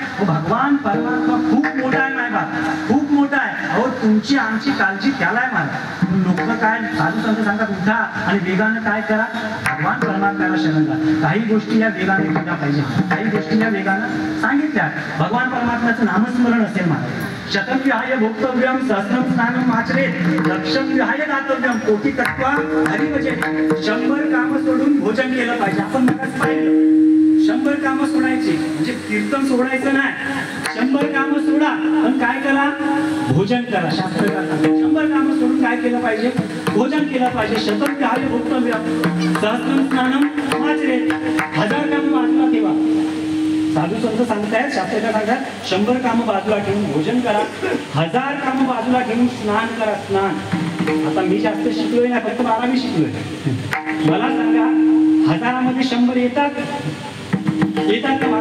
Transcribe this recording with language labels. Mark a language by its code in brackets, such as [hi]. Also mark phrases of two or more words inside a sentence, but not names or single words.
[mr] हो भगवान परमात्मा खूप मोठा आहे मायबा, खूप मोठा आहे. अहो तुमची आमची काळजी त्याला आहे माय. लोक काय साधू संत सांगतात उठा आणि वेगानं काय करा, भगवान परमात्म्याला शरण जा. काही गोष्टी या वेगाने केल्या पाहिजे, काही गोष्टी या वेगानं सांगितल्या. भगवान परमात्म्याचं नामस्मरण असेल महाराज. [sa] शतम विहाय भोक्तव्यम सहस्रम स्नानम आचरेत, लक्षम विहाय दातव्यम कोटी तत्वा हरिभजे. [mr] 100 काम सोडून भोजन केलं पाहिजे. आपण मगाच पाहिलं 100 कामं सोडायची म्हणजे कीर्तन सोडायचं नाही. 100 कामं सोडा पण काय करा, भोजन करा. शास्त्रकार सांगतात 100 कामं सोडून काय केलं पाहिजे, भोजन केलं पाहिजे. [sa] शतम विहाय भोक्तव्यम सहस्रम स्नानम आचरेत. [mr] 1000 कामं बाजूला ठेवा. साधू संत सांगतायत, शास्त्रकार सांगतात 100 कामं बाजूला ठेवून भोजन करा, 1000 कामं बाजूला ठेवून स्नान करा. स्नान आता मी जास्त शिकलोय ना, फक्त 12वी शिकलोय. मला सांगा 1000मध्ये 100 येतात का मला?